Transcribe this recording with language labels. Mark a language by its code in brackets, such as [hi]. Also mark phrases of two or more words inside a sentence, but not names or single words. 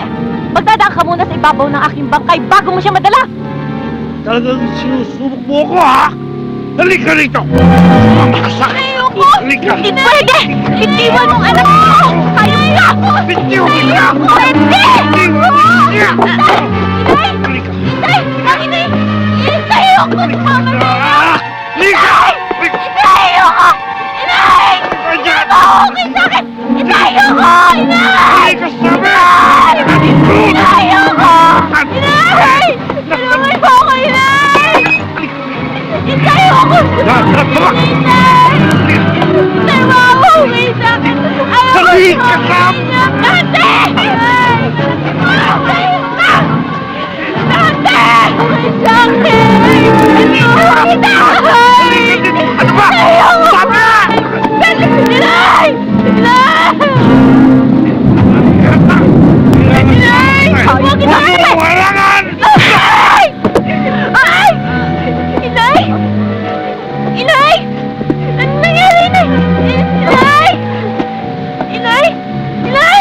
[tl] Magdadaan ka muna sa ibabaw ng aking bangkay bago mo siya madala! Talagang sinusubok mo ako, ha? Halika rito! Sumama ka sa akin! Ayoko! Halika! Hindi pwede! Itiwan mong anak ko! Ayaw niya ako! Bitiw mo na! Pwede! Halika! Inay! Halika! Inay! Ang inay! Inay! Ayoko! Sumama na! Halika! Inay! Ayoko! Inay! Ayan! Okay sa akin! Inay! Ayoko! Inay! Halika sa amin! Inay! Ayoko! Inay! Tulungan mo ako, Inay! Inay! Ayoko! Inay! Inay! Mauwi sa akin! Ayoko! Halika sa Dante! Inay! Dante! Uwi sa akin! Ano ba? Sabi na! Inay! Inay! Inay! Huwag Inay! Walangan! Ay! Ay! Inay! Inay! Ano nangyari, Inay? Inay! Inay! Inay!